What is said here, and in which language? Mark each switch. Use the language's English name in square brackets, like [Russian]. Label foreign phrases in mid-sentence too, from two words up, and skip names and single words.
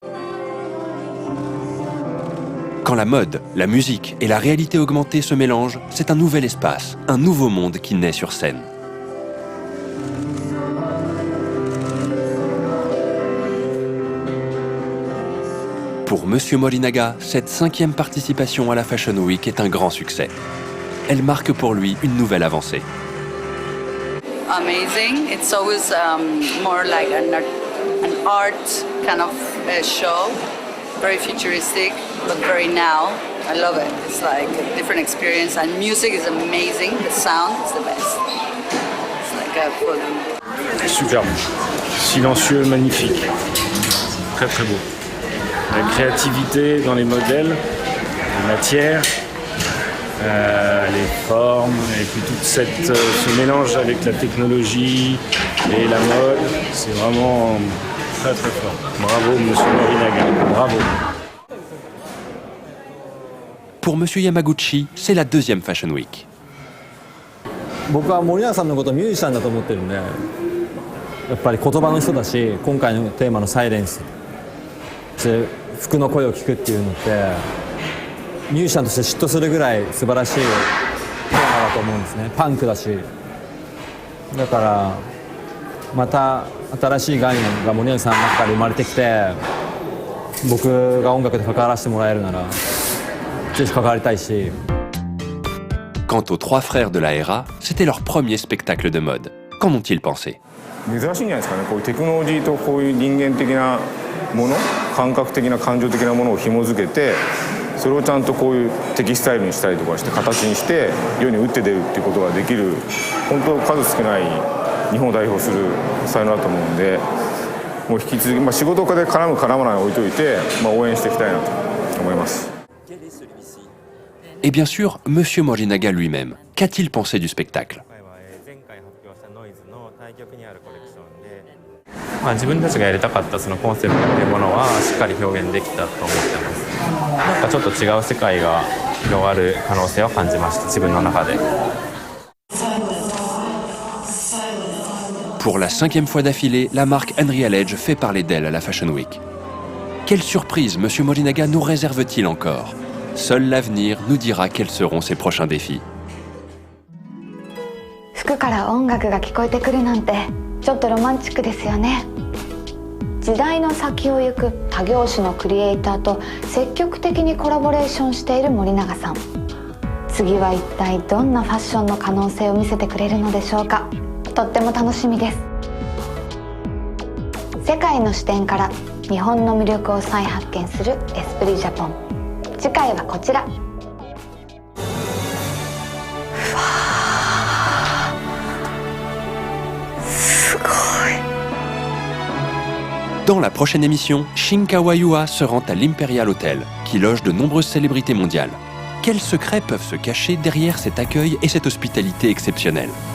[French] Quand la mode, la musique et la réalité augmentée se mélangent, c'est un nouvel espace, un nouveau monde qui naît sur scène. Pour M. Morinaga, cette 5e participation à la Fashion Week est un grand succès. Elle marque pour lui une nouvelle avancée. [English] Amazing. It's always more like an art kind of show. Very futuristic, but very now. I love it. It's like a different experience, and music is amazing. The sound is the best. It's like a full. [French] Superbe, silencieux, magnifique, très très beau. La créativité dans les modèles, les matières, les formes, et puis tout ce mélange avec la technologie et la mode, c'est vraiment très très fort. Bravo Monsieur Morinaga, bravo. Pour Monsieur Yamaguchi, c'est la deuxième Fashion Week. [Japanese] 僕は森永さんのことをミュージシャンだと思ってるんで、やっぱり言葉の人だし、今回のテーマのサイレンスで服の声を聞くっていうのってミュージシャンとして嫉妬するぐらい素晴らしいテーマだと思うんですね。パンクだし、だからまた新しい概念が森永さんの中から生まれてきて、僕が音楽で関わらせてもらえるならぜひ関わりたいし。 [French] Quant aux trois frères de la Hera, c'était leur premier spectacle de mode. Qu'en ont-ils pensé? [Japanese] 珍しいんじゃないですかね。こういうテクノロジーとこういう人間的なもの、感覚的な感情的なものを紐づけて、それをちゃんとこういうテキスタイルにしたりとかして形にして世に打って出るっていうことができる、本当数少ない日本を代表する才能だと思うんで、もう引き続き、仕事で絡む絡まないを置いといて、応援していきたいなと思います。 [French] Et bien sûr, Monsieur Morinaga lui-même. Qu'a-t-il pensé du spectacle? [Japanese] 自分たちがやりたかったそのコンセプトというものはしっかり表現できたと思ってます。なんかちょっと違う世界が広がる可能性を感じました、自分の中で。 [French] Pour la 5e fois d'affilée, la marque Unreal Edge fait parler d'elle à la Fashion Week. Quelle surprise Monsieur Morinaga nous réserve-t-il encore? Seul l'avenir nous dira quels seront ses prochains défis. [Japanese] 服から音楽が聞こえてくるなんてちょっとロマンチックですよね。時代の先を行く他業種のクリエイターと積極的にコラボレーションしている森永さん。次は一体どんなファッションの可能性を見せてくれるのでしょうか。とっても楽しみです。世界の視点から日本の魅力を再発見するエスプリジャポン。次回はこちら。 [French] Dans la prochaine émission, Shinkawa Yua se rend à l'Imperial Hotel, qui loge de nombreuses célébrités mondiales. Quels secrets peuvent se cacher derrière cet accueil et cette hospitalité exceptionnelle?